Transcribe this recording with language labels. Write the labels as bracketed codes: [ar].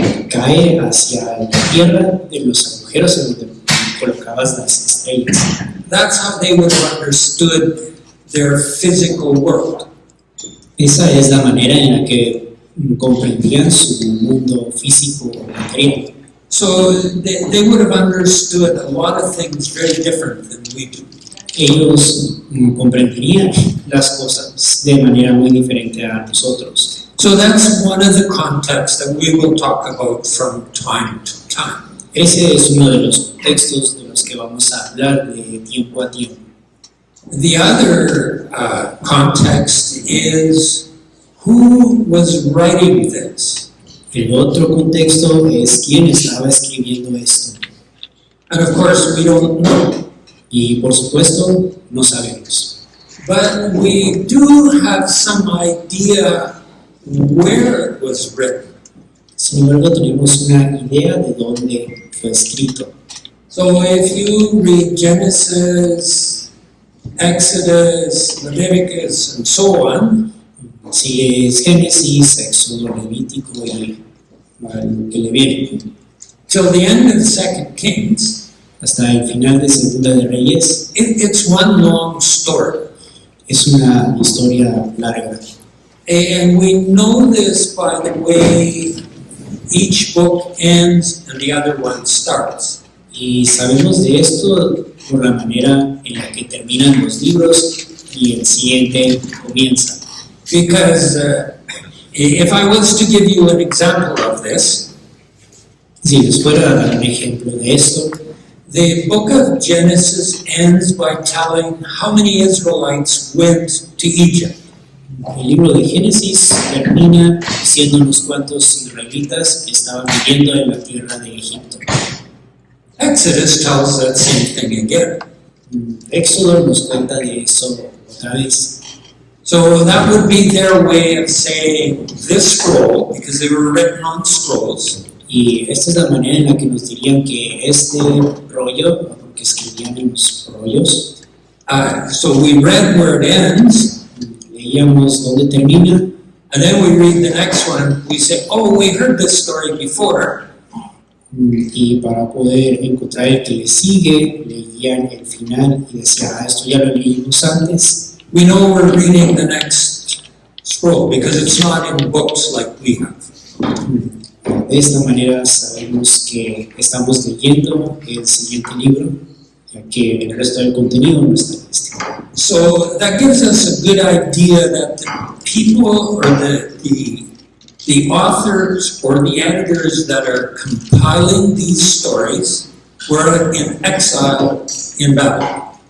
[es] cae hacia la tierra de los agujeros en donde colocabas las estrellas. [en] That's how they would have understood their physical world. [es] Esa es la manera en la que comprendían su mundo físico o material. [en] So they would have understood a lot of things very different than we do. [es] Ellos comprenderían las cosas de manera muy diferente a nosotros. [en] So that's one of the contexts that we will talk about from time to time. [es] Ese es uno de los contextos de los que vamos a hablar de tiempo a tiempo. [en] The other context is who was writing this. [es] El otro contexto es quién estaba escribiendo esto. [en] And of course, we don't know. [es] Y por supuesto, no sabemos. [en] But we do have some idea where it was written. [es] Sin embargo, tenemos una idea de dónde fue escrito. [en] So if you read Genesis, Exodus, Leviticus, and so on, [es] Si es Génesis, Éxodo, Levítico y lo que le viene, [en] till the end of 2 Kings, [es] hasta el final de Segunda de Reyes, [en] it's one long story. [es] es una historia larga. [en] And we know this by the way each book ends and the other one starts. [es] Y sabemos de esto por la manera en la que terminan los libros y el siguiente comienza. [en] Because if I was to give you an example of this, [es] Si les fuera a dar un ejemplo de esto, [en] the book of Genesis ends by telling how many Israelites went to Egypt. [es] el libro de Génesis termina diciendo unos cuantos israelitas que estaban viviendo en la tierra de Egipto. [en] Exodus tells that same thing again. [es] Éxodo nos cuenta de eso otra vez. [en] So that would be their way of saying this scroll, because they were written on scrolls, [es] Y esta es la manera en la que nos dirían que este rollo, porque escribían en los rollos, [en] so we read where it ends, [es] leíamos dónde termina, [en] and then we read the next one, we say, oh, we heard this story before, [es] y para poder encontrar el que le sigue, leían el final y decían, esto ya lo leímos antes. [en] we know we're reading the next scroll, because it's not in books like we have. [es] De esta manera sabemos que estamos leyendo el siguiente libro, ya que el resto del contenido no está en este. [en] So that gives us a good idea that the people or the authors or the editors that are compiling these stories were in exile in Babylon.